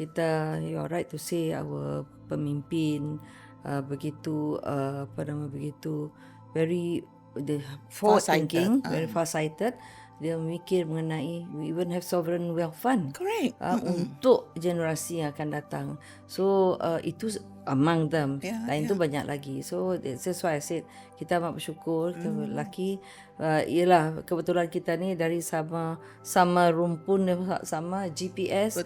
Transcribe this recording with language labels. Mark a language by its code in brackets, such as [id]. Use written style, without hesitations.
[ms] Kita, [en] you're right to say, our pemimpin [ms] begitu begitu [en] very forward thinking, very far sighted. [ms] Dia memikir mengenai, [en] we even have sovereign wealth fund. Correct. [ms] Untuk generasi yang akan datang. So itu [en] among them. [ms] Lain tu banyak lagi. [en] So that's why I said [ms] kita amat bersyukur, kita [en] lucky. [ms] Ialah kebetulan kita ni dari sama rumpun, sama GPS.